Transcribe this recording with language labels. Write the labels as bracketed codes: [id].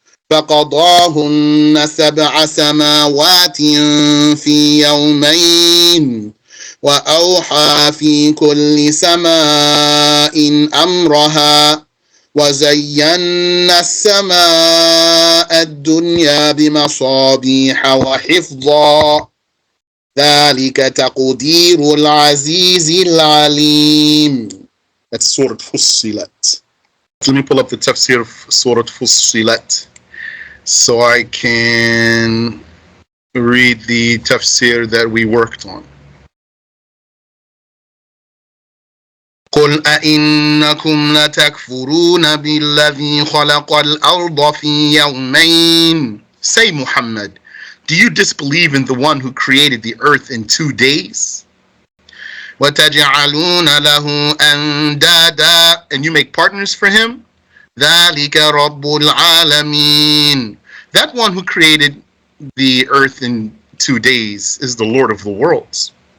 [ar] فقضاهن 7 سماوات في يومين وأوحى في كل سماء أمرها وزينا السماء الدنيا بمصابيح وحفظا ذلك تقدير العزيز العليم. [en] That's Surah Fussilat. Let me pull up the tafsir of Surah Fussilat so I can read the tafsir that we worked on. [ar] قل أئنكم لتكفرون بالذي خلق الأرض في يومين. [en] Say, Muhammad, do you disbelieve in the one who created the earth in 2 days? [ar] وَتَجْعَلُونَ لَهُ أَنْدَادًا, [en] and you make partners for him? [ar] ذَلِكَ رَبُّ الْعَالَمِينَ. [en] That one who created the earth in 2 days is the Lord of the worlds.